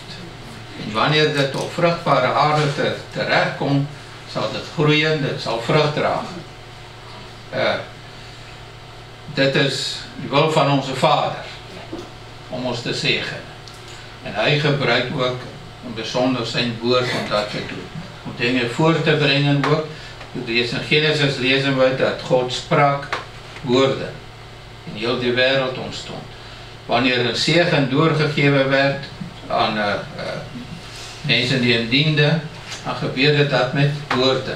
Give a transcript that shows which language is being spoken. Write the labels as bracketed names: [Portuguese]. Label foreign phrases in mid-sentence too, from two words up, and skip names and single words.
[Afrikaans] En wanneer dit op vrugbare aarde terechtkom, sal dit groeien, dit sal vrug dra. Dit is die wil van [Dutch] onze Vader, [Afrikaans] om ons te zegen. En hy gebruik ook in besonder zijn woord om dat te doen. [Dutch] Om dingen voor te brengen ook. In Genesis lezen we dat God sprak woorden. En heel die wereld ontstond. Wanneer een zegen doorgegeven werd aan mensen die hem dienden, dan gebeurde dat met woorden.